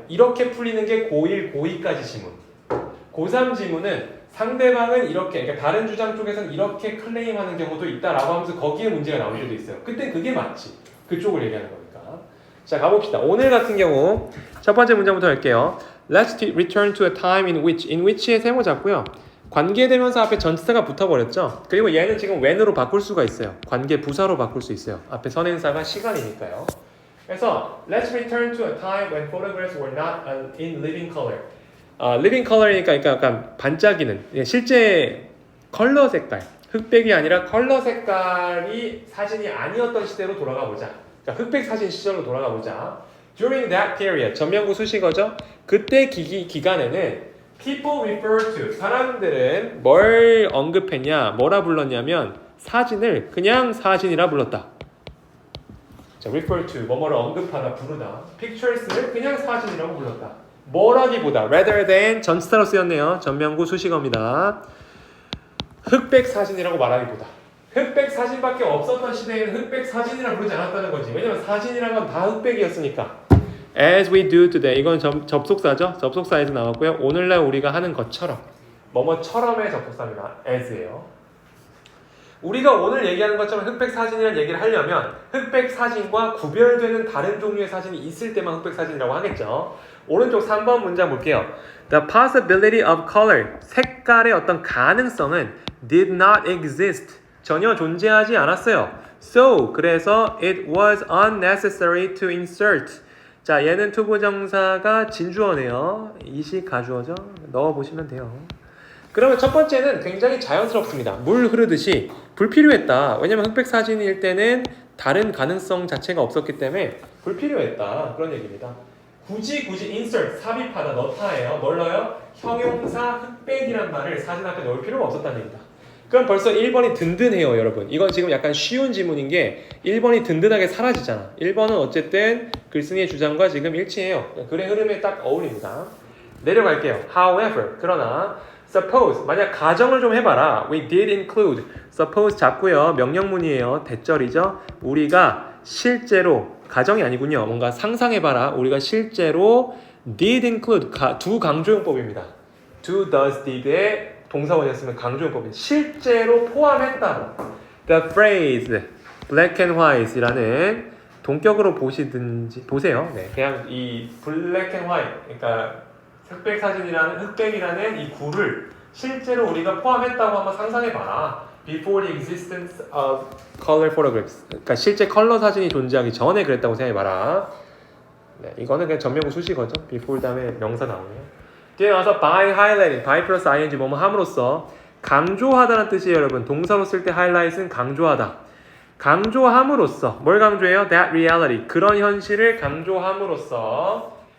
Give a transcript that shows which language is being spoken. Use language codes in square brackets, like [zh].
[ko] 이렇게 풀리는 게 고1, 고2까지 지문. 고3 지문은 상대방은 이렇게, 그러니까 다른 주장 쪽에서는 이렇게 클레임하는 경우도 있다라고 하면서 거기에 문제가 나올 때도 있어요. 그때 그게 맞지. 그쪽을 얘기하는 거니까. 자, 가봅시다. 오늘 같은 경우 첫 번째 문장부터 할게요. [en] Let's return to a time in which의 [ko] 세모 잡고요. 관계대명사 앞에 전치사가 붙어버렸죠. 그리고 얘는 지금 when으로 바꿀 수가 있어요. 관계 부사로 바꿀 수 있어요. 앞에 선행사가 시간이니까요. 그래서 [en] Let's return to a time when photographs were not in living color. [ko] living color이니까 약간 반짝이는 실제 컬러 색깔, 흑백이 아니라 컬러 색깔이 사진이 아니었던 시대로 돌아가 보자. 그러니까 흑백 사진 시절로 돌아가 보자. [en] During that period, [ko] 전면구 수식어죠. 그때 기간에는 [en] people refer to, [ko] 사람들은 뭘 언급했냐, 뭐라 불렀냐면 사진을 그냥 사진이라 불렀다. 자, refer to, 뭐뭐를 언급하다, 부르다. pictures를 그냥 사진이라고 불렀다. 뭐라기보다, [en] rather than, [ko] 전치사로 쓰였네요. 전면구 수식어입니다. 흑백 사진이라고 말하기보다. 흑백 사진밖에 없었던 시대에는 흑백 사진이라 부르지 않았다는 거지. 왜냐면 사진이란 건 다 흑백이었으니까. [en] As we do today. [ko] 이건 접속사죠. 접속사에서 나왔고요. 오늘날 우리가 하는 것처럼. 뭐뭐처럼의 접속사입니다. as예요. 우리가 오늘 얘기하는 것처럼 흑백 사진이라는 얘기를 하려면 흑백 사진과 구별되는 다른 종류의 사진이 있을 때만 흑백 사진이라고 하겠죠. 오른쪽 3번 문장 볼게요. [en] The possibility of color. [ko] 색깔의 어떤 가능성은 [en] did not exist. [ko] 전혀 존재하지 않았어요. [en] So, [ko] 그래서 [en] it was unnecessary to insert. [ko] 자, 얘는 투부정사가 진주어네요. 이식 가주어죠. 넣어보시면 돼요. 그러면 첫 번째는 굉장히 자연스럽습니다. 물 흐르듯이 불필요했다. 왜냐면 흑백 사진일 때는 다른 가능성 자체가 없었기 때문에 불필요했다. 그런 얘기입니다. 굳이 insert, 삽입하다, 넣다예요. 뭘 넣어요? 형용사 흑백이란 말을 사진 앞에 넣을 필요가 없었다는 얘기다. 그럼 벌써 1번이 든든해요, 여러분. 이건 지금 약간 쉬운 지문인 게 1번이 든든하게 사라지잖아. 1번은 어쨌든 글쓴이의 주장과 지금 일치해요. 글의 흐름에 딱 어울립니다. 내려갈게요. However, 그러나 suppose, 만약 가정을 좀 해봐라. [en] We did include. [ko] suppose 잡고요. 명령문이에요. 대절이죠. 우리가 실제로, 가정이 아니군요. 뭔가 상상해봐라. 우리가 실제로 did include, 두 강조용법입니다. do, does, did의 동사원이었으면 강조용법입니다. 실제로 포함했다. [en] The phrase black and white이라는 [ko] 동격으로 보세요. 네, 그냥 이 black and white, 그러니까 흑백이라는 이 구를 실제로 우리가 포함했다고 한번 상상해봐라. [en] Before the existence of color photographs. [ko] 그러니까 실제 컬러 사진이 존재하기 전에 그랬다고 생각해봐라. 네, 이거는 그냥 전면구 수식어죠. Before 다음에 명사 나오네요. 뒤에 나와서 by highlighting, by 플러스 ing 뭐뭐 함으로써 강조하다는 뜻이에요, 여러분. 동사로 쓸 때 highlight은 강조하다. 강조함으로써 뭘 강조해요? [en] That reality, [ko] 그런 현실을 강조함으로써